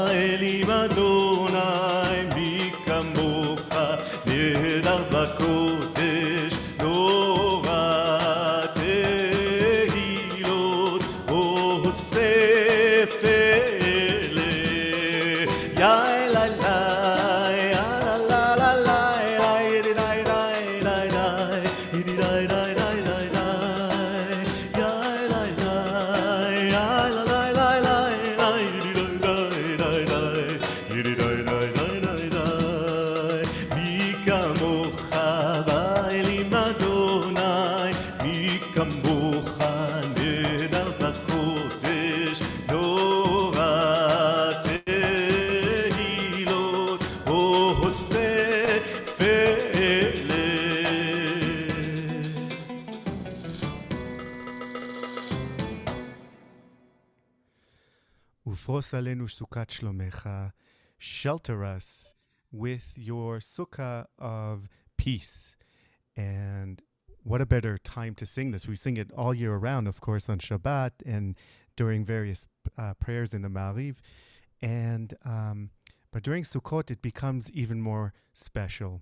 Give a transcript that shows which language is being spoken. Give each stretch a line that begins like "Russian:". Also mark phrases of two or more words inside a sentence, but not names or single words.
Hebrew: אלים אדוני מי כמוך נהדר בקודש נורא תהילות אוסף אלה יאי לי לי לה לה לה לה ידי די די די די ידי די די די די די יאי לי לי יאי לה לי לי לי ידי די די די ידי די די די די די מי כמוך באלים אדוני מי כמוך נהדר בקודש נורא תהילות אוסף אלה ופרוס עלינו סוכת שלומך,
English: shelter us with your sukkah of peace. And what a better time to sing this. We sing it all year around, of course, on Shabbat and during various prayers in the Ma'ariv. And but during Sukkot, it becomes even more special.